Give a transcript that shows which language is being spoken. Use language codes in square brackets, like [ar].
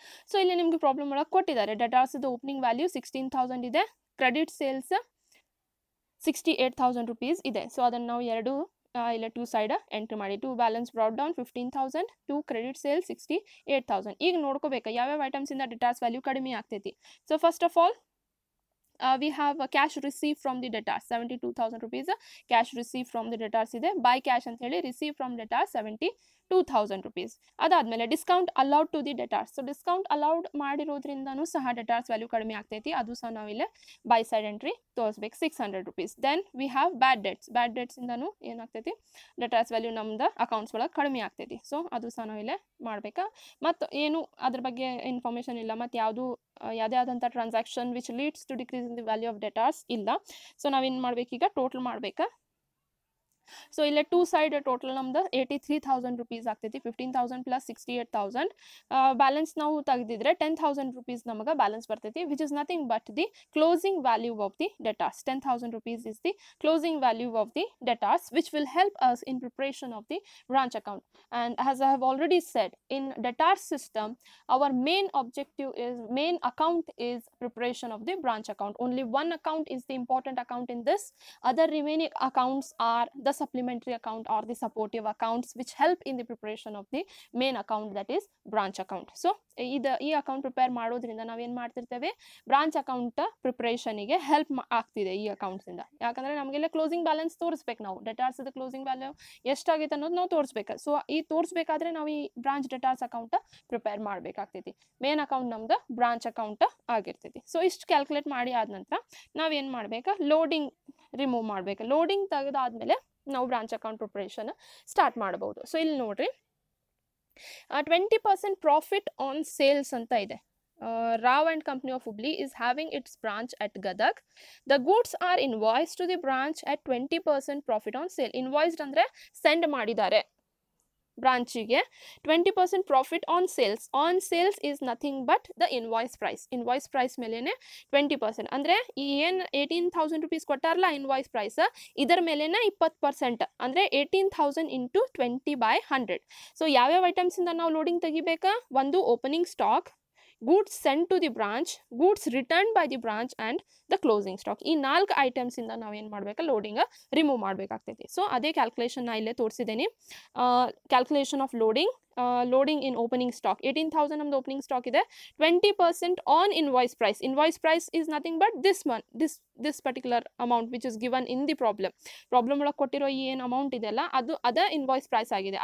[kn] So ಇಲ್ಲಿ ನಿಮಗೆ problem ಒಳಗೆ ಕೊಟ್ಟಿದ್ದಾರೆ, ಡೆಟಾರ್ಸ್ದು ಓಪನಿಂಗ್ ವ್ಯಾಲ್ಯೂ 16,000 ಇದೆ, ಕ್ರೆಡಿಟ್ ಸೇಲ್ಸ್ 68,000 ರುಪೀಸ್ ಇದೆ. ಸೊ ಅದನ್ನು ನಾವು ಎರಡು ಇಲ್ಲ ಟೂ ಸೈಡ್ ಎಂಟ್ರಿ ಮಾಡಿ, to balance brought down 15,000 to credit sale 68,000. ಈಗ ನೋಡ್ಕೋಬೇಕು ಯಾವ್ಯಾವ ಐಟಮ್ಸಿಂದ ಡೆಟಾರ್ಸ್ ವ್ಯಾಲ್ಯೂ ಕಡಿಮೆ ಆಗ್ತೈತಿ. So first of all [en] we have a cash received from the debtors 72,000 rupees cash received from the debtors ಇದೆ. by cash [kn] ಅಂತ ಹೇಳಿ [en] receive from debtors 72,000 rupees. ಅದಾದ್ಮೇಲೆ discount allowed to the debtors. [kn] So discount allowed ಮಾಡಿರೋದ್ರಿಂದನೂ ಸಹ ಡೆಟಾರ್ಸ್ value ಕಡಿಮೆ ಆಗ್ತೈತಿ, ಅದು ಸಹ ನಾವಿಲ್ಲೇ by side entry ತೋರಿಸ್ಬೇಕು, 600 rupees. [en] Then we have bad debts. [kn] ಬ್ಯಾಡ್ ಡೆಟ್ಸಿಂದನೂ ಏನಾಗ್ತೈತಿ, ಡೆಟಾರ್ಸ್ ವ್ಯಾಲ್ಯೂ ನಮ್ದು ಅಕೌಂಟ್ಸ್ ಒಳಗೆ ಕಡಿಮೆ ಆಗ್ತೈತಿ. ಸೊ ಅದು ಸಹ ನಾವಿಲ್ಲೇ ಮಾಡಬೇಕಾ. ಮತ್ತು ಏನು ಅದ್ರ ಬಗ್ಗೆ ಇನ್ಫಾರ್ಮೇಷನ್ ಇಲ್ಲ, ಮತ್ತು ಯಾವುದೇ ಆದಂಥ transaction [en] which leads to decrease in the value of debtors [kn] ಇಲ್ಲ. ಸೊ ನಾವೇನು ಮಾಡ್ಬೇಕೀಗ, ಟೋಟಲ್ ಮಾಡಬೇಕಾ. ಸೊ ಇಲ್ಲೇ ಟೂ ಸೈಡ್ ಟೋಟಲ್ ನಮ್ದು 83,000 rupees ಆಗ್ತೈತಿ. 15,000 ಪ್ಲಸ್ 68,000 ಬ್ಯಾಲೆನ್ಸ್ ನಾವು ತೆಗೆದಿದ್ರೆ 10,000 rupees ನಮಗೆ ಬ್ಯಾಲೆನ್ಸ್ ಬರ್ತೈತಿ, [en] Which is nothing but the closing value of the debtors. 10,000 rupees is the closing value of the debtors, which will help us in preparation of the branch account. And as I have already said, in debtors system our main account is preparation of the branch account. Only one account is the important account in this. Other remaining accounts are the supplementary account or the supportive accounts which help in the preparation of the main account, that is branch account. [kn] So ಈ account prepare ಮಾಡೋದ್ರಿಂದ ನಾವೇನು ಮಾಡ್ತಿರ್ತೇವೆ, branch account ಪ್ರಿಪರೇಷನಿಗೆ help ಆಗ್ತಿದೆ ಈ ಅಕೌಂಟ್ಸಿಂದ. ಯಾಕಂದರೆ ನಮಗೆಲ್ಲ closing balance ತೋರಿಸ್ಬೇಕು, ನಾವು ಡೆಟಾರ್ಸ್ದು closing value ಎಷ್ಟಾಗೈತೆ ಅನ್ನೋದು ನಾವು ತೋರಿಸ್ಬೇಕು. ಸೊ ಈ ತೋರಿಸ್ಬೇಕಾದ್ರೆ ನಾವು ಈ branch ಡೆಟಾರ್ಸ್ account prepare ಮಾಡಬೇಕಾಗ್ತೈತಿ. Main account ನಮ್ದು ಬ್ರಾಂಚ್ ಅಕೌಂಟ್ ಆಗಿರ್ತೈತಿ. ಸೊ ಇಷ್ಟು ಕ್ಯಾಲ್ಕುಲೇಟ್ ಮಾಡಿ ಆದ ನಂತರ ನಾವೇನು ಮಾಡಬೇಕು, ಲೋಡಿಂಗ್ ರಿಮೂವ್ ಮಾಡಬೇಕು. ಲೋಡಿಂಗ್ ತೆಗೆದಾದ್ಮೇಲೆ ನಾವು ಬ್ರಾಂಚ್ ಅಕೌಂಟ್ ಪ್ರಿಪರೇಷನ್ ಸ್ಟಾರ್ಟ್ ಮಾಡಬಹುದು. ಸೊ ಇಲ್ಲಿ ನೋಡ್ರಿ 20% ಪ್ರಾಫಿಟ್ ಆನ್ ಸೇಲ್ಸ್ ಅಂತ ಇದೆ. [en] Rao and Company of Hubli is having its branch at Gadag. The goods are invoiced to the branch at 20% profit on sale. [kn] Invoiced ಅಂದ್ರೆ send ಮಾಡಿದ್ದಾರೆ ಬ್ರಾಂಚಿಗೆ 20% profit on sales. [en] On sales is nothing but the invoice price. [kn] Invoice price ಮೇಲೇ 20%, ಅಂದರೆ ಈ ಏನು 18,000 rupees ಕೊಟ್ಟಾರಲ್ಲ invoice price, ಇದರ ಮೇಲೇ 20%, ಅಂದರೆ 18,000 into 20/100. So ಯಾವ್ಯಾವ ಐಟಮ್ಸಿಂದ ನಾವು ಲೋಡಿಂಗ್ ತೆಗಿಬೇಕಾ, ಒಂದು opening stock, [en] goods sent to the branch, goods returned by the branch and the closing stock. [kn] ಈ 4 ಐಟಮ್ಸಿಂದ ನಾವು ಏನು ಮಾಡಬೇಕು, ಲೋಡಿಂಗ್ ರಿಮೂವ್ ಮಾಡಬೇಕಾಗ್ತೈತಿ. ಸೊ ಅದೇ ಕ್ಯಾಲ್ಕುಲೇಷನ್ ನಾ ಇಲ್ಲೇ ತೋರಿಸಿದ್ದೀನಿ. Calculation of loading in opening stock 18,000 ನಮ್ದು ಓಪನಿಂಗ್ ಸ್ಟಾಕ್ ಇದೆ. [en] 20% on invoice price. Invoice price is nothing but this particular amount which is given in the problem [kn] ಒಳಗೆ ಕೊಟ್ಟಿರೋ ಈ ಏನು ಅಮೌಂಟ್ ಇದೆಯಲ್ಲ ಅದ ಇನ್ವಾಯ್ಸ್ ಪ್ರೈಸ್ ಆಗಿದೆ.